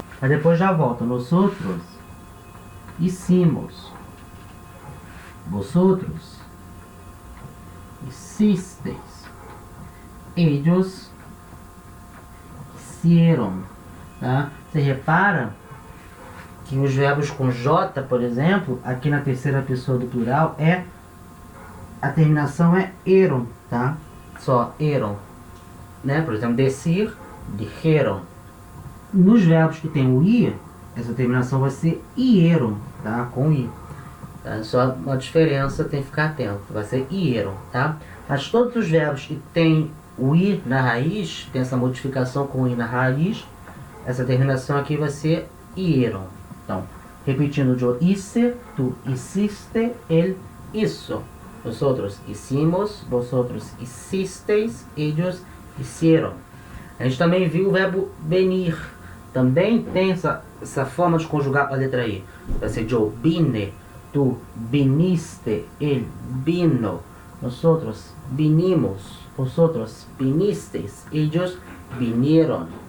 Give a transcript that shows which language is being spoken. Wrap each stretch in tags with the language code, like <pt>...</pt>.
<pt>Mas depois já volta,</pt> <es>nosotros hicimos, vosotros hicisteis, ellos hicieron, tá?</es> <pt>Você repara que os verbos com J, por exemplo, aqui na terceira pessoa do plural, a terminação é eron, tá? Só eron, né? Por exemplo, decir, dijeron. Nos verbos que tem o i, essa terminação vai ser ieron, tá? Com i. Tá? Só uma diferença, tem que ficar atento. Vai ser ieron, tá? Mas todos os verbos que tem o i na raiz, tem essa modificação com o i na raiz, essa terminação aqui vai ser ieron. Então, repetindo,</pt> <es>yo hice, tu hiciste, él hizo. Nosotros hicimos, vosotros hicisteis, ellos hicieron.</es> <pt>A gente também viu o verbo venir. Também tem essa forma de conjugar a letra I. Vai ser</pt> <es>yo vine, tu viniste, él vino. Nosotros vinimos, vosotros vinisteis, ellos vinieron.</es>